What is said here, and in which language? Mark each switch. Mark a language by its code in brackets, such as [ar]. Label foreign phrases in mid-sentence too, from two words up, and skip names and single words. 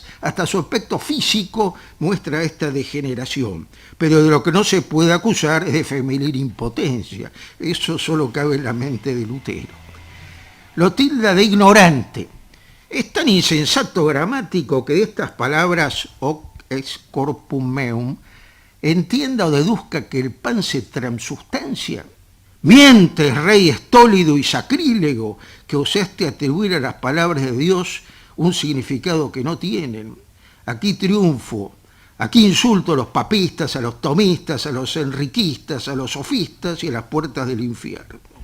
[es] Hasta su aspecto físico muestra esta degeneración. Pero de lo que no se puede acusar es de femenil impotencia. Eso solo cabe en la mente de Lutero. Lo tilda de ignorante. Es tan insensato gramático que de estas palabras [la] hoc ex corpus meum [es] entienda o deduzca que el pan se transubstancia. Mientes, rey estólido y sacrílego, que osaste atribuir a las palabras de Dios un significado que no tienen. Aquí triunfo, aquí insulto a los papistas, a los tomistas, a los enriquistas, a los sofistas y a las puertas del infierno.